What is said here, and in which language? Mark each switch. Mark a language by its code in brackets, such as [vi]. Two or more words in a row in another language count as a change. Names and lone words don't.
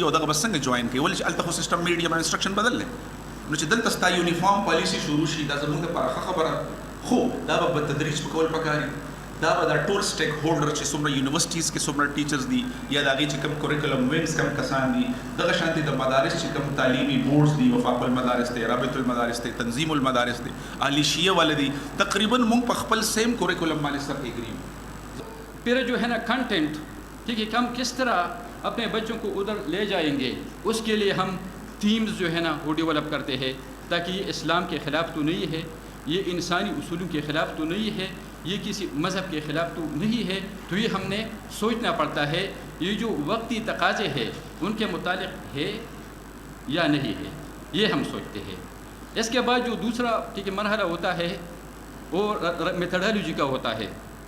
[ps] او دغه به څنګه جوین کوي ولې چې هلته خو [en] system medium instruction [ps] بدل دی نو چې دلته ستا [en] uniform policy [ps] شروع شي دا زموږ لپاره ښه خبره خو دا به په تدریج په کول پکار دا به دا ټول سټیک هولډر چې څومره یونیورسيټیز کې څومره ټیچرز دي یا د هغې چې کوم [en] curriculum wings [ps] کم کسان دي دغه شانتې د مدارس چې کوم تعلیمي بورډز دي وفاق المدارس دی رابطه المدارس دی تنظیم المدارس دی اهل شیعه والے دي تقریبا موږ په خپل [en] same curriculum [ps] باندې سره ایګری [ur] پھر جو ہے نا کنٹینٹ ٹھیک ہے کہ ہم کس طرح اپنے بچوں کو ادھر لے جائیں گے اس کے لیے ہم تھیمز جو ہے نا وہ ڈیولپ کرتے ہیں تاکہ یہ اسلام کے خلاف تو نہیں ہے یہ انسانی اصولوں کے خلاف تو نہیں ہے یہ کسی مذہب کے خلاف تو نہیں ہے تو یہ ہم نے سوچنا پڑتا ہے یہ جو وقتی تقاضے ہیں ان کے متعلق ہے یا نہیں ہے یہ ہم سوچتے ہیں اس کے بعد جو دوسرا ٹھیک ہے مرحلہ ہوتا ہے وہ میتھڈالوجی کا ہوتا ہے